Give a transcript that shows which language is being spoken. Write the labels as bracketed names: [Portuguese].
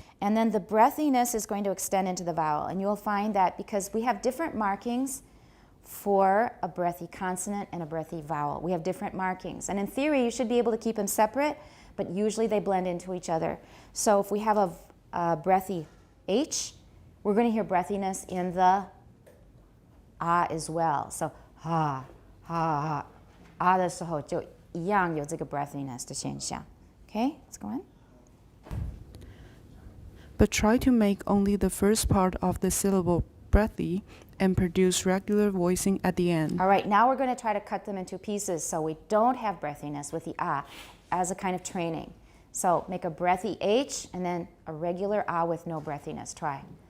[English] And then the breathiness is going to extend into the vowel. And you'll find that because we have different markings for a breathy consonant and a breathy vowel. We have different markings. And in theory, you should be able to keep them separate, but usually they blend into each other. So if we have a breathy H, we're going to hear breathiness in the ah as well. [Chinese] So ha, ha, ah 的时候就一样有这个 breathiness 的现象. [English] Okay, let's go on. But try to make only the first part of the syllable breathy and produce regular voicing at the end. All right, now we're going to try to cut them into pieces so we don't have breathiness with the ah as a kind of training. So make a breathy H and then a regular ah with no breathiness. Try.